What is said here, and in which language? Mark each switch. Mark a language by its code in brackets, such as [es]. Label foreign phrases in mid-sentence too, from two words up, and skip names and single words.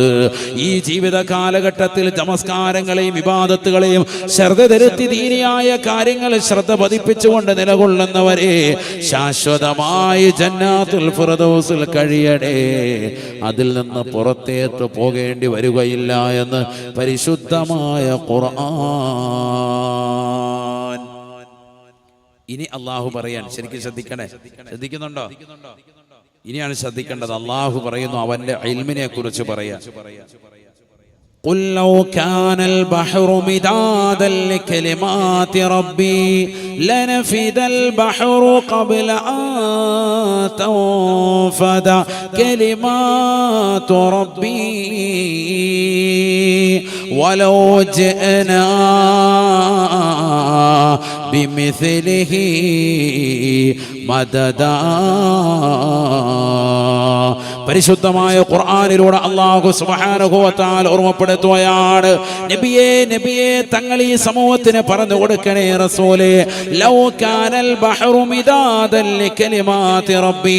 [ml] ഈ ജീവിത കാലഘട്ടത്തിൽ നമസ്കാരങ്ങളെയും ഇബാദത്തുകളെയും ശ്രദ്ധ തിരുത്തി ദീനിയായ കാര്യങ്ങൾ ശ്രദ്ധ പതിപ്പിച്ചുകൊണ്ട് നിലകൊള്ളുന്നവരെ ശാശ്വതമായി ജന്നാത്തുൽ ഫിർദൗസിൽ കഴിയടേ, അതിൽ നിന്ന് പുറത്തേക്ക് പോകേണ്ടി വരികയില്ല എന്ന് പരിശുദ്ധമായ ഖുർആൻ. ഇനി അള്ളാഹു പറയാൻ ശരിക്കും ശ്രദ്ധിക്കണേ. ശ്രദ്ധിക്കുന്നുണ്ടോ? ഇനിയാണ് ശ്രദ്ധിക്കേണ്ടത്. അള്ളാഹു പറയുന്നു അവന്റെ ഇൽമിനെ കുറിച്ച് പറയാൻ. [ar] قل لو كان البحر مدادا لكلمات ربي لنفد البحر قبل أن تنفد كلمات ربي ولو جئنا بمثله مددا. [ml] പരിശുദ്ധമായ ഖുർആനിലൂടെ അല്ലാഹു [ar] سبحانه وتعالى [ml] ഓർമ്മപ്പെടുത്തുകയാണ്, നബിയേ നബിയേ തങ്ങൾ ഈ സമൂഹത്തിന് പറഞ്ഞു കൊടുക്കണേ റസൂലേ, [ar] لو كان البحر مدادا لكلمات ربي.